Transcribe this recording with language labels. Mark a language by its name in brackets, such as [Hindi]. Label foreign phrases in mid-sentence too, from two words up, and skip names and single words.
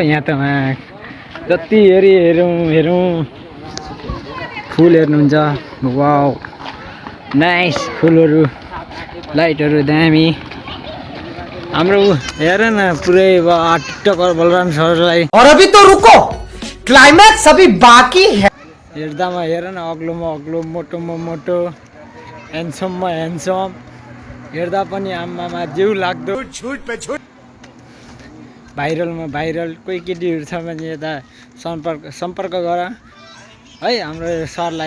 [Nepali] यहाँ त जति हेरौँ फुल हेर्नुहुन्छ, [English] wow nice [Nepali] फुलहरू लाइटहरू दामी। हाम्रो हेर न पुरै टिकटकर बलराम सरलाई। [Hindi] और अभी तो रुको, क्लाइमैक्स अभी बाकी है। [Nepali] हेर्दामा हेर न अग्लोमा अग्लो, मोटोमा मोटो, ह्यान्डसममा ह्यान्डसम, हेर्दा पनि आम्मामा जिउ लाग्दो। भाइरलमा भाइरल। कोही केटीहरू छ भने यता सम्पर्क गर है हाम्रो सरलाई।